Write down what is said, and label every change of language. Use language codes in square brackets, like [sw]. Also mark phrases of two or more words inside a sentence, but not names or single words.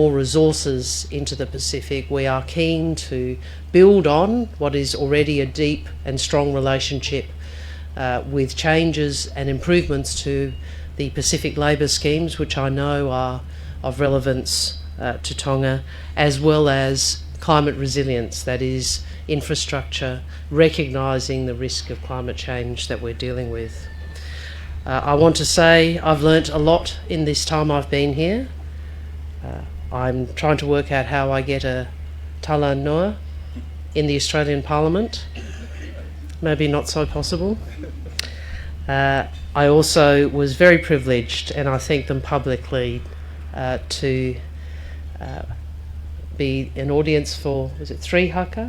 [en] more resources into the Pacific, we are keen to build on what is already a deep and strong relationship with changes and improvements to the Pacific labour schemes, which I know are of relevance to Tonga, as well as climate resilience, that is infrastructure, recognising the risk of climate change that we're dealing with. I want to say I've learnt a lot in this time I've been here. I'm trying to work out how I get a tala noa in the Australian Parliament. Maybe not so possible. I also was very privileged, and I thank them publicly, to be an audience for, was it 3 haka?